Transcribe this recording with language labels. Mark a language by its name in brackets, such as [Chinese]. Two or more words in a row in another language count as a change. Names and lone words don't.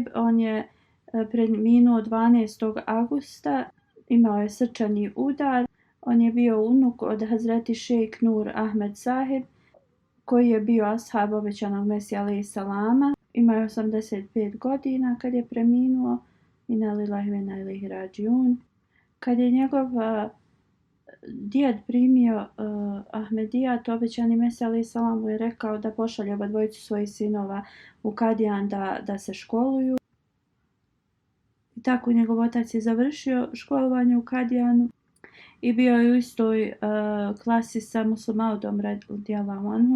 [Bosnian] On je preminuo 12. augusta, imao je srčani udar. On je bio unuk od Hazreti Sheikh Nur Ahmed Sahib, koji je bio ashab obećanog Mesija [Arabic] عليه السلام. [Bosnian] Imao je 85 godina kad je preminuo. [Arabic] إنا لله وإنا إليه راجعون. [Bosnian] Kad je njegov djed primio Ahmedijat, obećani Mesija [Arabic] عليه السلام [Bosnian] mu je rekao da pošalje oba dvojicu svojih sinova u Kadijan da se školuju. I tako njegov otac je završio školovanje u Kadijanu i bio je u istoj klasi sa Muslimaudom [Arabic] رضي الله عنه.